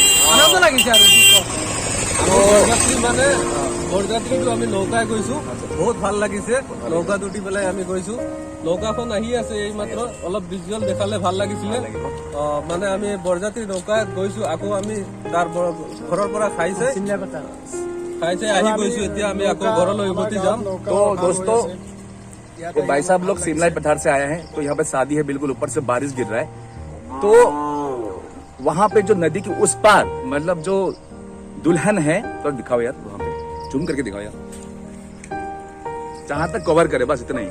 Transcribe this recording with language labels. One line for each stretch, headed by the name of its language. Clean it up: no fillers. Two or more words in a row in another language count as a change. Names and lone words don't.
Assamese: আনন্দ লাগিছে আৰু কি ক'ব, মানে বৰযাত্ৰীটো আমি নৌকাই গৈছো, বহুত ভাল লাগিছে। নৌকাত উঠি পেলাই আমি গৈছো, নৌকাখন আহি আছে এই মাত্ৰ, অলপ ভিজুৱেল দেখালে ভাল লাগিছিলে। মানে আমি বৰযাত্ৰী নৌকাত গৈছো, আকৌ আমি তাৰ ঘৰৰ পৰা খাইছে আহি গৈছো, এতিয়া আমি আকৌ ঘৰলৈ উভতি যাম।
Hindi: তো दोस्तों ये भाई साहब लोग शिमला पठार से आए हैं, तो यहाँ पे शादी है, बिल्कुल ऊपर से बारिश गिर रहा है। तो वहां पे जो नदी की उस पार, मतलब जो दुल्हन है, तो दिखाओ यार, वहां पे जूम करके दिखाओ यार, जहां तक कवर करे बस इतना ही।